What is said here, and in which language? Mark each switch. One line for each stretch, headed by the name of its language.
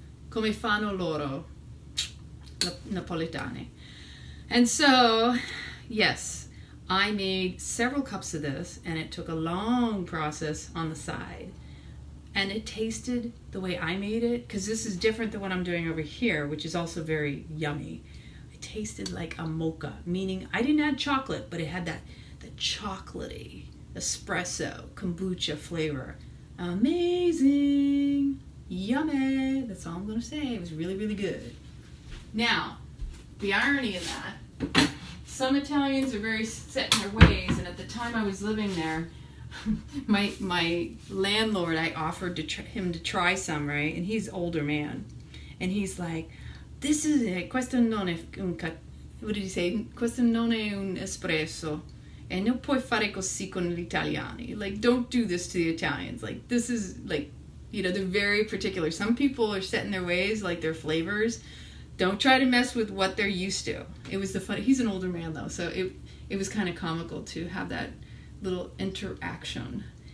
Italian: Come fanno loro, Napolitani.
English: And so, yes, I made several cups of this, and it took a long process on the side. And it tasted the way I made it, because this is different than what I'm doing over here, which is also very yummy. It tasted like a mocha, meaning I didn't add chocolate, but it had the chocolatey espresso kombucha flavor. Amazing. Yummy. That's all I'm going to say. It was really, really good. Now, the irony of that, some Italians are very set in their ways, and at the time I was living there, my landlord, I offered him to try some, right? And he's an older man. And he's like, this is it.
Italian: Questo non è
English: what did he say?
Italian: Questo non è un espresso. E non puoi fare così con gli italiani.
English: Like, don't do this to the Italians. Like, this is, like, they're very particular. Some people are set in their ways, like their flavors. Don't try to mess with what they're used to. It was he's an older man, though, so it was kind of comical to have that little interaction.